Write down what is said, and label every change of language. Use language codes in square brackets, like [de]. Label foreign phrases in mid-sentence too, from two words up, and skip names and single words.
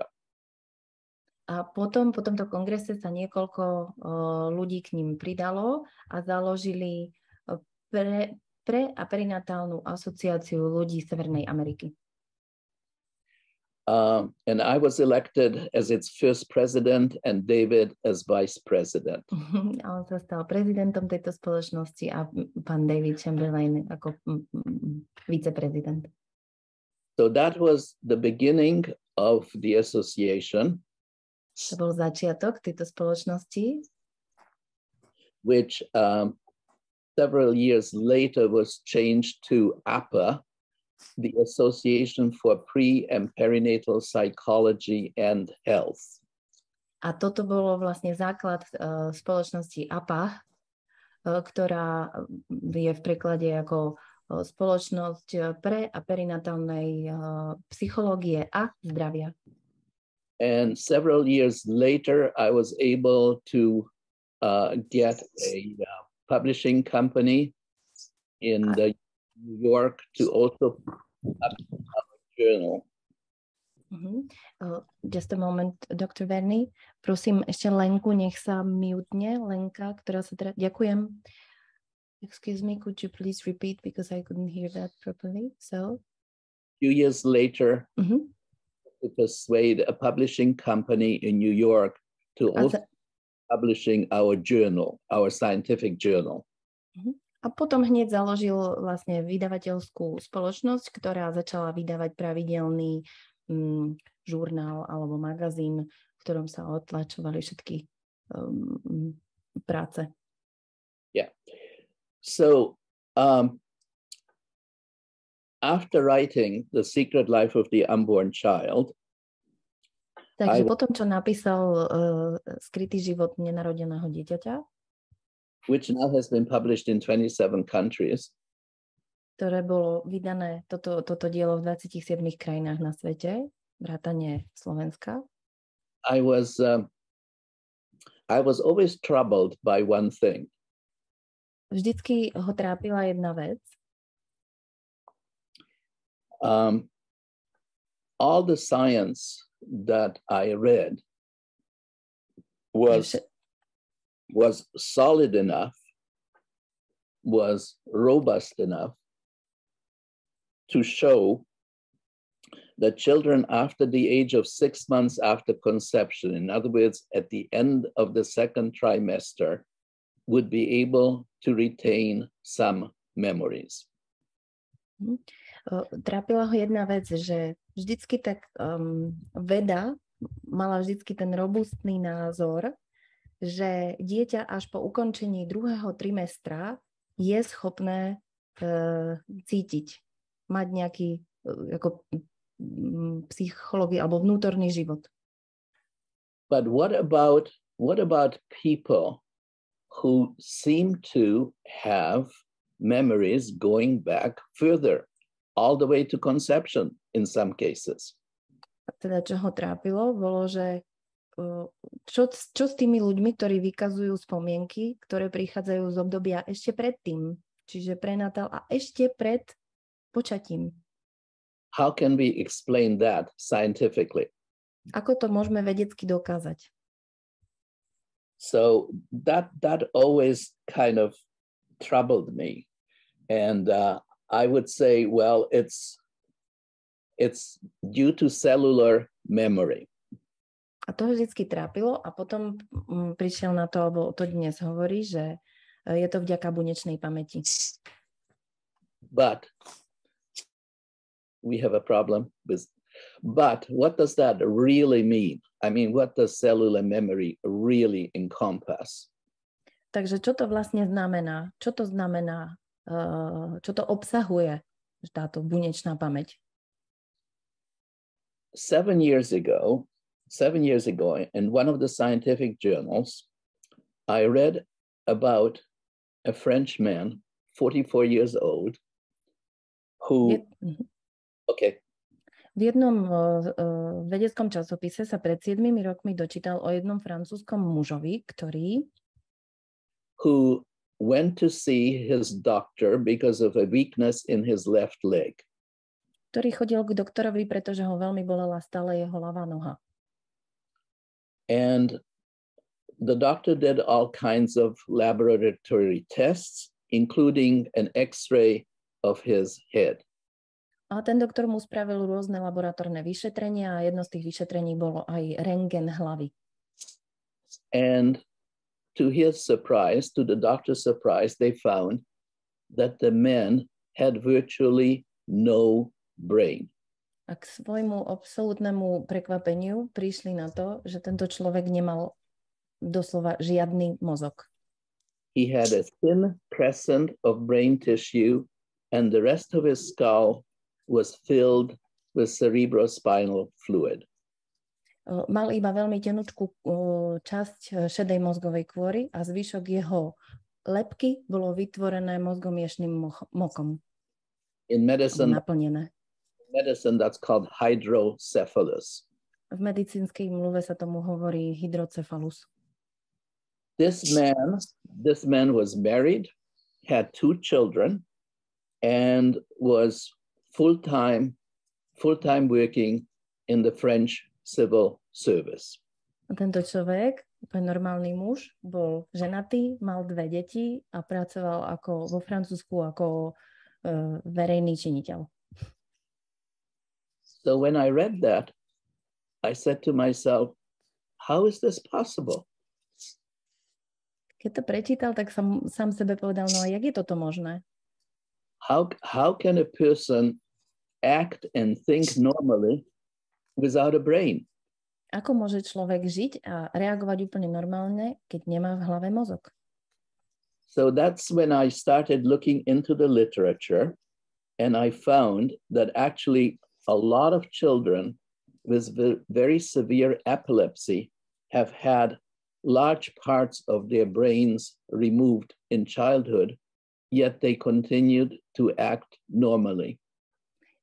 [sk] A potom po tomto kongrese sa niekoľko ľudí k ním pridalo a založili pre a perinatálnu asociáciu ľudí Severnej Ameriky. [en] And I was elected as its first president and David as vice president. [sk] A on sa stal prezidentom tejto spoločnosti a pán David Chamberlain ako viceprezident. [en] So that was the beginning of the association. [sk] To bol začiatok tejto spoločnosti, [en] which several years later was changed to APA, the Association for Pre- and Perinatal Psychology and Health. [sk] A toto bolo vlastne základ spoločnosti APA, ktorá je v preklade ako spoločnosť pre a perinatálnej psychológie a zdravia. [en] And several years later, I was able to get a publishing company in the New York to also publish our journal. Just a moment, Dr. Verny. [sk] Prosím, ešte Lenku, nech sa mutne. Lenka, ktorá sa teda... Ďakujem. [en] Excuse me, could you please repeat because I couldn't hear that properly. So... A few years later, to persuade a publishing company in New York to also publishing our journal, our scientific journal. [sk] A potom hneď založil vlastne vydavateľskú spoločnosť, ktorá začala vydávať pravidelný žurnál alebo magazín, v ktorom sa otlačovali všetky práce. [en] Yeah. So after writing The Secret Life of the Unborn Child, [sk] takže potom, čo napísal Skrytý život nenarodeného dieťaťa, [en] which now has been published in 27 countries, [sk] ktoré bolo vydané, toto dielo v 27 krajinách na svete, vrátane Slovenska. [en] I was I was always troubled by one thing. [sk] Vždycky ho trápila jedna vec. [en] All the science that I read was solid enough, was robust enough to show that children after the age of 6 months after conception, in other words, at the end of the second trimester, would be able to retain some memories. [sk] Trápila ho jedna vec, že vždycky tak veda mala vždycky ten robustný názor, že dieťa až po ukončení 2. trimestra je schopné cítiť, mať nejaký ako psychológia alebo vnútorný život. [en] But what about people who seem to have memories going back further, all the way to conception in some cases? [sk] Teda čo ho trápilo, bolo, že čo s tými ľuďmi, ktorí vykazujú spomienky, ktoré prichádzajú z obdobia ešte predtým, čiže prenatal a ešte pred počatím. [en] How can we explain that scientifically? [sk] Ako to môžeme vedecky dokázať? [en] So that always kind of troubled me. And I would say, well, it's due to cellular memory. [sk] A to ho vždycky trápilo a potom prišiel na to, alebo to dnes hovorí, že je to vďaka bunečnej pamäti. [en] But we have a problem with, but what does that really mean? I mean, what does cellular memory really encompass? [sk] Takže čo to vlastne znamená? Čo to znamená? Čo to obsahuje táto bunečná pamäť? [en] 7 years ago, in one of the scientific journals, I read about a Frenchman, 44 years old, who... Okay. [sk] V jednom vedeckom časopise sa pred 7 rokmi dočítal o jednom francúzskom mužovi, ktorý [en] who went to see his doctor because of a weakness in his left leg. [sk] Ktorý chodil k doktorovi, pretože ho veľmi bolela stále jeho ľavá noha. [en] And the doctor did all kinds of laboratory tests, including an X-ray of his head. [sk] A ten doktor mu spravil rôzne laboratórne vyšetrenia a jedno z tých vyšetrení bolo aj rentgen hlavy. [en] And to his surprise, to the doctor's surprise, they found that the man had virtually no brain. [sk] A k svojmu absolútnemu prekvapeniu prišli na to, že tento človek nemal doslova žiadny mozog. [en] He had a thin crescent of brain tissue and the rest of his skull was filled with cerebrospinal fluid. [sk] Mal iba veľmi tenučkú časť šedej mozgovej kôry a zvyšok jeho lebky bolo vytvorené mozgomiešným mokom. [en] In medicine, [sk] naplnené. [en] That's called hydrocephalus. [sk] V medicínskej mluve sa tomu hovorí hydrocephalus. [en] This man was married, had 2 children, and was full-time working in the French civil service. [sk] A tento človek, úplne normálny muž, bol ženatý, mal 2 deti a pracoval vo Francúzsku ako verejný činiteľ. [en] So when I read that, I said to myself, how is this possible? [sk] Keď to prečítal, tak som sám sebe povedal, no a jak je toto možné? [en] How can a person act and think normally without a brain? [sk] Ako môže človek žiť a reagovať úplne normálne, keď nemá v hlave mozog? [en] So that's when I started looking into the literature, and I found that actually a lot of children with very severe epilepsy have had large parts of their brains removed in childhood, yet they continued to act normally.